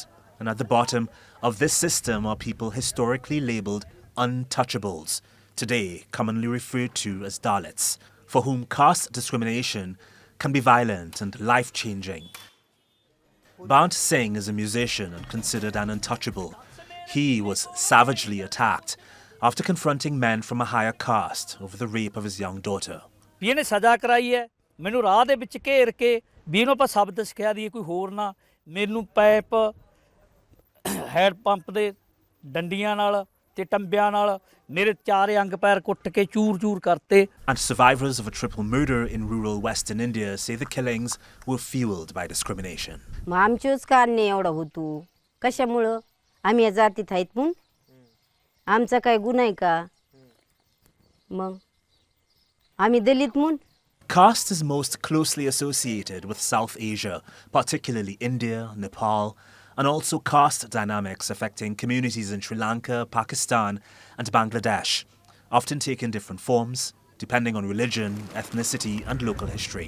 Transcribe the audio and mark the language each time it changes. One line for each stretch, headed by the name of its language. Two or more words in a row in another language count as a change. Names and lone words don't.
English: And at the bottom of this system are people historically labelled untouchables, today commonly referred to as Dalits, for whom caste discrimination can be violent and life-changing. Bant Singh is a musician and considered an untouchable. He was savagely attacked after confronting men from a higher caste over the rape of his young daughter.
Punjabi: ਇਹਨੇ ਸਜ਼ਾ ਕਰਾਈ ਹੈ ਮੈਨੂੰ ਰਾਹ ਦੇ ਵਿੱਚ ਘੇਰ ਕੇ ਵੀ ਇਹਨੂੰ ਆਪਾਂ ਸ਼ਬਦ ਸਿਖਾ ਦਈਏ ਕੋਈ ਹੋਰ ਨਾ ਮੈਨੂੰ ਪਾਈਪ ਹੈਡ ਪੰਪ ਦੇ ਡੰਡੀਆਂ ਨਾਲ ਤੇ ਟੰਬਿਆਂ ਨਾਲ ਮੇਰੇ ਚਾਰੇ ਅੰਗ ਪੈਰ ਕੁੱਟ ਕੇ ਚੂਰ-ਚੂਰ ਕਰਤੇ.
English: And survivors of a triple murder in rural Western India say the killings were fueled by discrimination.
Marathi: आमचेच कारणे एवढं होतो कशामुळं आम्ही या जातीत आहेत म्हणून आमचा काय गुन्हा आहे का मग आम्ही दलित म्हणून.
English: Caste is most closely associated with South Asia, particularly India, Nepal, and also caste dynamics affecting communities in Sri Lanka, Pakistan, and Bangladesh, often taking different forms, depending on religion, ethnicity, and local history.